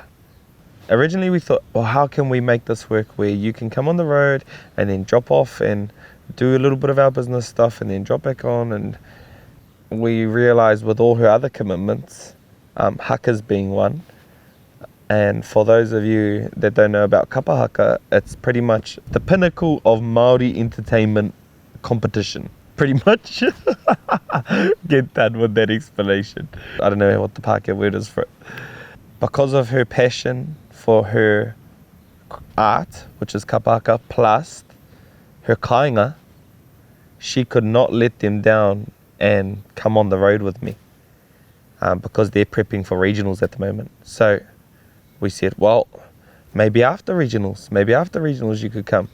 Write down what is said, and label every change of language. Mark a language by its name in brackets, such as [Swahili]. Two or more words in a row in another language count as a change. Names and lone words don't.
[English] Originally we thought, well, how can we make this work where you can come on the road and then drop off and do a little bit of our business stuff and then drop back on. And we realized with all her other commitments, haka's being one. And for those of you that don't know about [Māori] kapa haka, [English] it's pretty much the pinnacle of Māori entertainment competition. Pretty much. Get done with that explanation. I don't know what the Pākehā word is for it. Because of her passion for her art, which is [Māori] kapa haka, [English] plus her kāinga, she could not let them down and come on the road with me because they're prepping for regionals at the moment. So we said, well, maybe after regionals you could come.